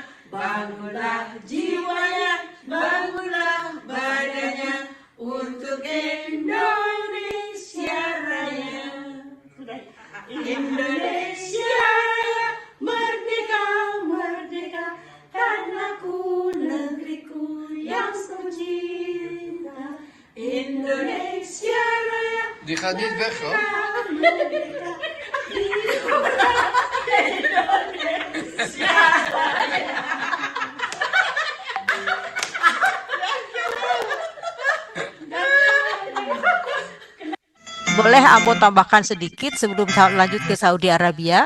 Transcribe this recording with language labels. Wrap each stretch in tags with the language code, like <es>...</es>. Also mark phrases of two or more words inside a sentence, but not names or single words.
<id>Bangunlah jiwanya, bangunlah badannya untuk Indonesia Raya. Indonesia Raya, merdeka, merdeka, tanahku, negeriku yang kucinta. Indonesia Raya.</id> <nl>Die gaat niet weg hoor.</nl> <id>Merdeka, hiduplah Indonesia Raya. Boleh Ambo tambahkan sedikit sebelum lanjut ke Saudi Arabia.</id>